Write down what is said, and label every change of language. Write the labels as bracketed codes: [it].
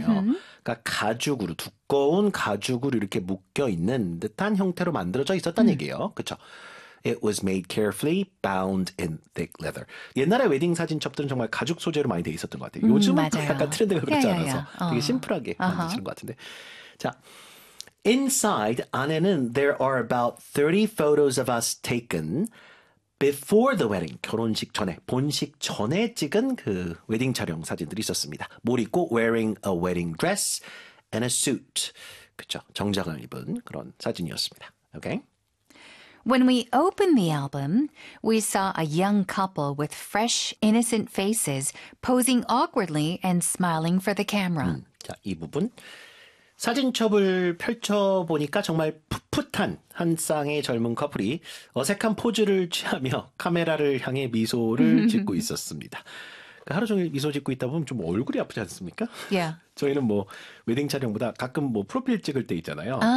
[ko] 그러니까 가죽으로 두꺼운 가죽으로 이렇게 묶여 있는 듯한 형태로 만들어져 있었단 얘기예요. 그렇죠? [en] It was made carefully bound in thick leather. [ko] 옛날에 웨딩 사진첩들은 정말 가죽 소재로 많이 돼 있었던 것 같아요. 요즘은 그 약간 맞아요. 트렌드가 그렇지 않아서 되게 야야야. 심플하게 만드시는 것 같은데. 자, [en] inside [ko] 안에는 [en] there are about 30 photos of us taken before the wedding. [ko] 결혼식 전에, 본식 전에 찍은 그 웨딩 촬영 사진들이 있었습니다. 뭘 입고? [en] Wearing a wedding dress and a suit. [ko] 그렇죠. 정장을 입은 그런 사진이었습니다. [en] Okay? When we opened the album, we saw a young couple with fresh, innocent faces posing awkwardly and smiling for the camera. [ko] 자, 이 부분. 사진첩을 펼쳐보니까 정말 풋풋한 한 쌍의 젊은 커플이 어색한 포즈를 취하며 카메라를 향해 미소를 짓고 있었습니다. 하루 종일 미소 짓고 있다 보면 좀 얼굴이 아프지 않습니까? 저희는 뭐 웨딩 촬영보다 가끔 뭐 프로필 찍을 때 있잖아요.